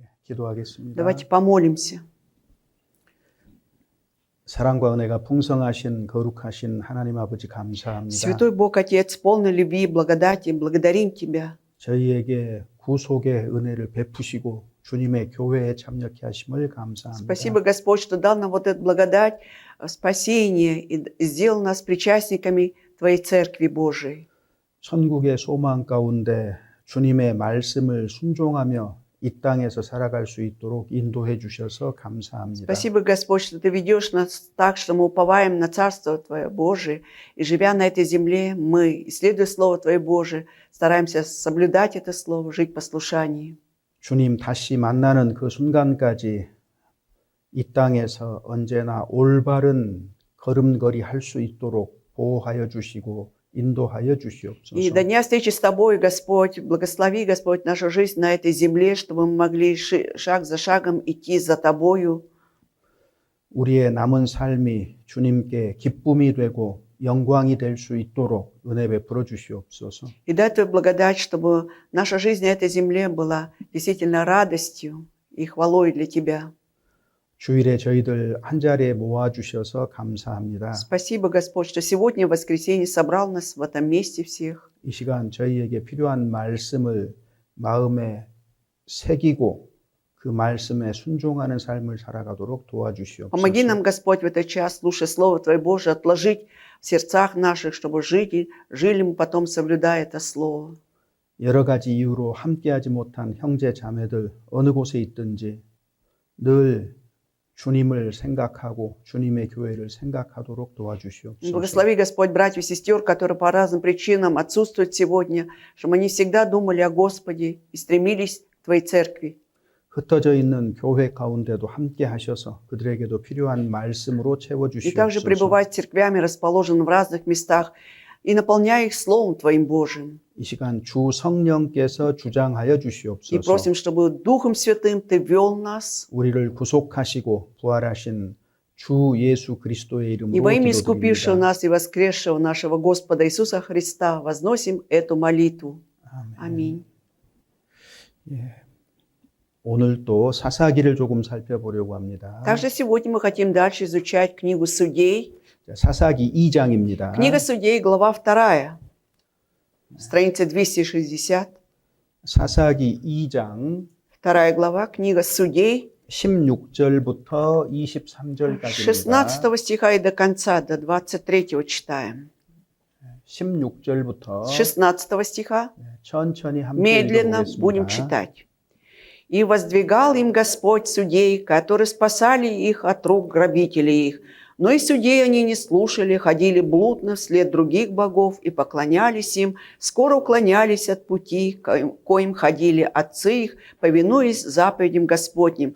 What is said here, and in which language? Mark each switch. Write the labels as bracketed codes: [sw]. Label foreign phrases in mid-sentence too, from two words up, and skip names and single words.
[ko] 기도하겠습니다. [ru] Давайте помолимся. [ko] 사랑과 은혜가 풍성하신 거룩하신 하나님 아버지 감사합니다. [ru] Святой Бог, Отец, полный любви и благодати, благодарим Тебя. [ko] 저희에게 구속의 은혜를 베푸시고 주님의 교회에 참여케 하심을 감사합니다. [ru] Спасибо, Господь, что дал нам вот эту благодать, спасение и сделал нас причастниками Твоей Церкви Божией. [ko] 천국의 소망 가운데 주님의 말씀을 순종하며 이 땅에서 살아갈 수 있도록 인도해 주셔서 감사합니다. [ru] Спасибо, Господь, что Ты ведешь нас так, что мы уповаем на Царство Твое Божие, и живя на этой земле, мы, исследуя Слово Твое Божие, стараемся соблюдать это Слово, жить в послушании. [ko] 주님 다시 만나는 그 순간까지 이 땅에서 언제나 올바른 걸음걸이 할 수 있도록 보호하여 주시고 인도하여 주시옵소서. [ru] И до дня встречи с Тобой, Господь, благослови, Господь, нашу жизнь на этой земле, чтобы мы могли шаг за шагом идти за Тобою. [ko] 우리의 남은 삶이 주님께 기쁨이 되고 영광이 될 수 있도록 은혜 베풀어 주시옵소서. [ru] И дай Твою благодать, чтобы наша жизнь на этой земле была действительно радостью и хвалой для Тебя. [ko] 주일에 저희들 한자리에 모아 주셔서 감사합니다. [ru] Спасибо, Господь, что сегодня, в воскресенье, собрал нас в этом месте всех. [ko] 이 시간 저희에게 필요한 말씀을 마음에 새기고 그 말씀에 순종하는 삶을 살아가도록 도와주시옵소서. [ru] Помоги нам, Господь, в этот час, слушая Слово Твое Божие, отложить в сердцах наших, чтобы жили мы потом, соблюдая это Слово. [ko] 여러 가지 이유로 함께하지 못한 형제 자매들 어느 곳에 있든지 늘 주님을 생각하고 주님의 교회를 생각하도록 도와주시옵소서. [ru] Благослови, Господь, братьев и сестер, которые по разным причинам отсутствуют сегодня, чтобы они всегда думали о Господе и стремились к Твоей церкви. [ko] 흩어져 있는 교회 가운데도 함께 하셔서 그들에게도 필요한 말씀으로 채워 [ru] И также [ko] 주시옵소서. [ru] пребывать церквями, расположенными в разных местах, и наполняя их Словом Твоим Божиим. [ko] 이 시간 주 성령께서 주장하여 И 주시옵소서. [ru] просим, чтобы Духом Святым Ты вел нас, [ko] 우리를 구속하시고 부활하신 주 예수 그리스도의 и 이름으로 [ru] во имя искупившего [ko] 기도드립니다. [ru] нас и воскресшего нашего Господа Иисуса Христа возносим эту молитву. [ko] 아멘. [ru] Аминь. [ko] 예. 오늘 또 사사기를 조금 살펴보려고 합니다. [ru] Также сегодня мы хотим дальше изучать книгу Судей. [ko] 사사기 2장입니다. [ru] Книга Судей, глава 2, страница 260. [ko] 사사기 2장 [ru] 2 глава, книга Судей, [ko] 16절부터 23절까지입니다. [ru] 16 стиха и до конца, до 23 читаем. [ko] 16절부터 [ru] С 16 стиха [ko] 천천히 함께 [ru] медленно будем [ko] 읽어보겠습니다. [ru] читать. «И воздвигал им Господь судей, которые спасали их от рук грабителей их. Но и судей они не слушали, ходили блудно вслед других богов и поклонялись им, скоро уклонялись от пути, коим ходили отцы их, повинуясь заповедям Господним.